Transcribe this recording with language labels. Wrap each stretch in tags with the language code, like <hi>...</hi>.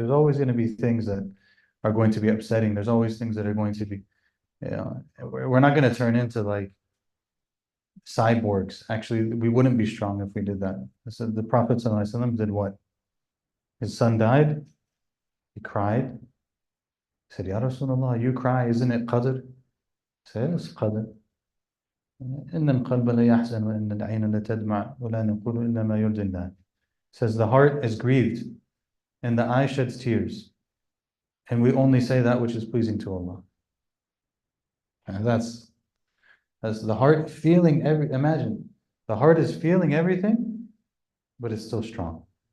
<en>There's always going to be things that are going to be upsetting. There's always things that are going to be, we're not going to turn into like cyborgs. Actually, we wouldn't be strong if we did that. So the Prophet ﷺ did what? His son died. He cried. He said, Ya Rasulullah, you cry, isn't it qadr? He said, it's qadr.</en> <ar>إن القلب لا يحزن وإن العين لا تدمع ولا نقول إلا ما يرضي الله.</ar> <en>Says the heart is grieved and the eye sheds tears, and we only say that which is pleasing to Allah. And that's the heart feeling imagine, the heart is feeling everything, but it's still strong.</en>